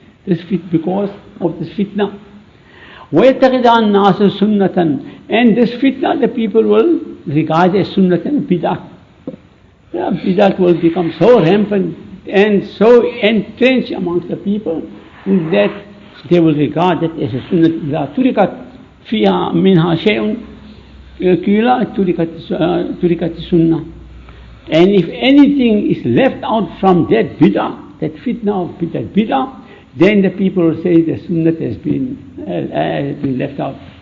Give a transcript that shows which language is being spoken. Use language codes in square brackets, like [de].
[en] This because of this fitna. [ar] وَيَتَّخِذَ النَّاسُ سُنَّةً, [en] and this fitna the people will regard as sunnatan, biddah. Biddah will become so rampant and so entrenched amongst the people that they will regard it as a sunnah. [ar] إذا تركت فيها منها شيء قيل تركت السنة. [en] And if anything is left out from that bid'ah, that fitna of that bid'ah, then the people will say the sunnah has been left out.